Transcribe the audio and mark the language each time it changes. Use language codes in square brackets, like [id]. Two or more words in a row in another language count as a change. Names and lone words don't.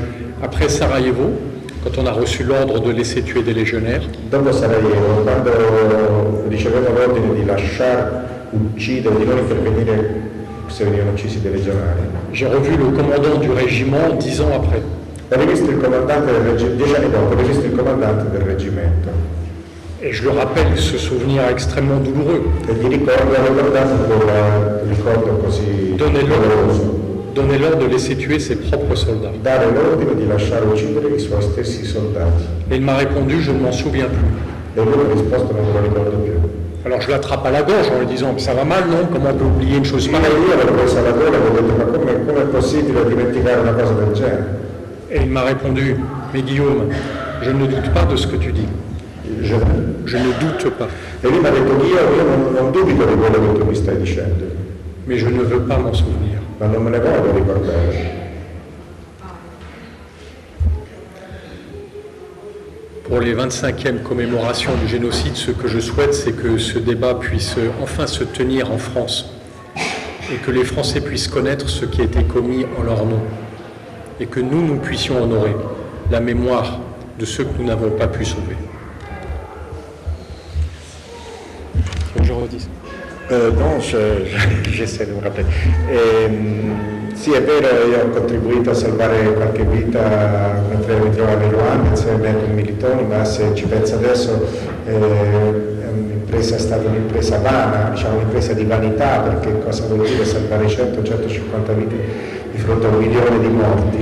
[fr] Après Sarajevo, quand on a reçu l'ordre de laisser tuer des légionnaires, [it] Dopo Sarajevo, quando ricevemmo l'ordine di lasciare uccidere, di non intervenire se venivano uccisi dei legionari, [fr] j'ai revu le commandant du régiment 10 ans après. [it] ho rivisto il comandante del reggimento, 10 anni dopo, ho rivisto il comandante del reggimento [fr] Et je le rappelle, ce souvenir extrêmement douloureux. [it] e gli ricordo, ho ricordato quel ricordo così doloroso. [fr] Donner l'ordre de laisser tuer ses propres soldats. [it] Dare l'ordine di lasciare uccidere i suoi stessi soldati. [fr] Et il m'a répondu, je ne m'en souviens plus. [it] E lui mi ha risposto, non me lo ricordo più. [fr] Alors je l'attrape à la gorge en lui disant, mais ça va mal, non? Comment on peut oublier une chose [it] Ma [fr] pareille? [it] io l'ho preso alla gola e ho detto, ma come è possibile dimenticare una cosa del genere? [fr] Et il m'a répondu, mais Guillaume, je ne doute pas de ce que tu dis. Je ne doute pas. [it] E lui mi ha detto, io non dubito di quello che tu mi stai dicendo, [fr] Mais je ne veux pas m'en souvenir. [it] ma non me ne voglio ricordare. [fr] Pour les 25e commémorations du génocide, ce que je souhaite, c'est que ce débat puisse enfin se tenir en France et que les Français puissent connaître ce qui a été commis en leur nom et que nous puissions honorer la mémoire de ceux que nous n'avons pas pu sauver. Je redis. No, j'essaie di me rappeler. [it] Sì, è vero, io ho contribuito a salvare qualche vita mentre mi trovavo in Ruanda insieme con Militoni, ma se ci penso adesso è stata un'impresa vana, diciamo un'impresa di vanità, perché cosa vuol dire salvare 100-150 vite di fronte a 1 milione di morti?